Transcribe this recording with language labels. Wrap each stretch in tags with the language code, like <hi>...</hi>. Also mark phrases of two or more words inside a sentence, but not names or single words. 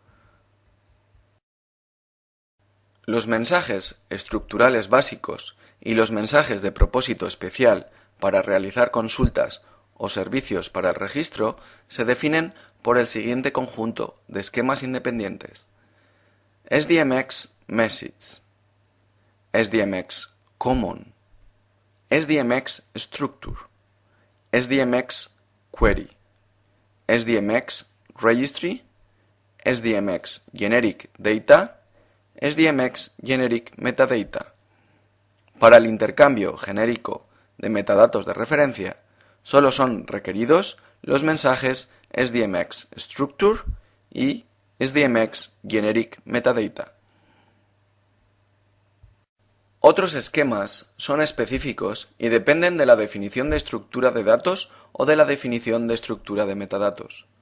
<es>Los mensajes estructurales básicos y los mensajes de propósito especial para realizar consultas o servicios para el registro se definen por el siguiente conjunto de esquemas independientes: SDMX Message, SDMX Common, SDMX Structure, SDMX Query, SDMX Registry, SDMX Generic Data, SDMX Generic Metadata. Para el intercambio genérico de metadatos de referencia, solo son requeridos los mensajes SDMX Structure y SDMX Generic Metadata. Otros esquemas son específicos y dependen de la definición de estructura de datos o de la definición de estructura de metadatos.</es>